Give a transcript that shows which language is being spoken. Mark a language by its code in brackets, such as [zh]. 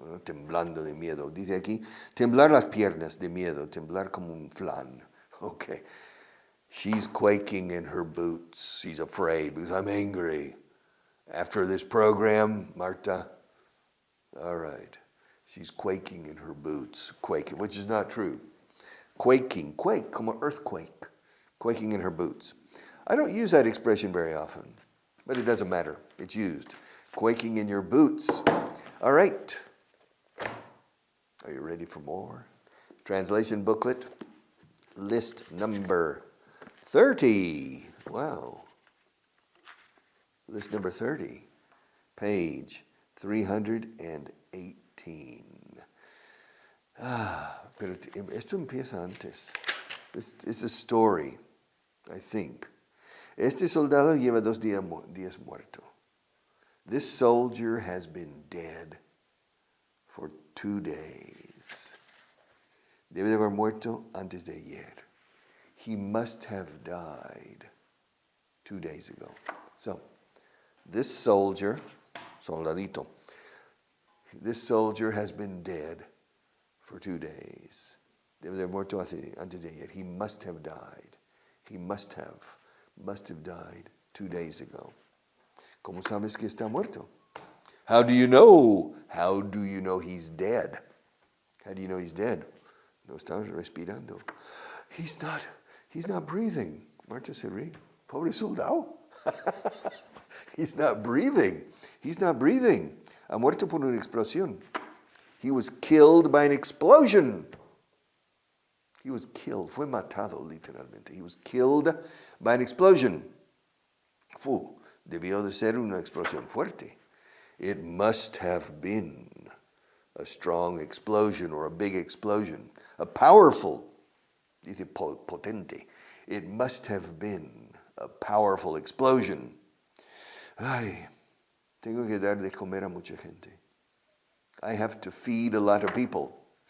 [es] Temblando de miedo. Dice aquí, temblar las piernas de miedo. Temblar como un flan. Okay. [en] She's quaking in her boots. She's afraid because I'm angry. After this program, Marta, all right. She's quaking in her boots. Quaking, which is not true. Quaking, quake, como earthquake. Quaking in her boots. I don't use that expression very often, but it doesn't matter. It's used. Quaking in your boots. All right. Are you ready for more? Translation booklet, list number 30. Wow. List number 30. Page 318. [es] Pero esto empieza antes. [en] It's a story, I think. [es] Este soldado lleva 2 días muerto. [en] This soldier has been dead for 2 days. [es] Debe de haber muerto antes de ayer. [en] He must have died 2 days ago. So, this soldier, soldadito, this soldier has been dead for 2 days. [es] Debe de haber muerto antes de ayer. [en] He must have died. He must have died 2 days ago. [es] ¿Cómo sabes que está muerto? [en] How do you know? How do you know he's dead? How do you know he's dead? [es] No está respirando. [en] He's not breathing. [es] Marta se ríe. Pobre soldado. [en] He's not breathing. He's not breathing. [es] Ha muerto por una explosión. [en] He was killed by an explosion. He was killed. [es] Fue matado literalmente. [en] He was killed by an explosion. [es] Debió de ser una explosión fuerte. [en] It must have been a strong explosion or a big explosion. A powerful, [es] dice potente. [en] It must have been a powerful explosion. [es] Ay, tengo que dar de comer a mucha gente. [en] I have to feed a lot of people.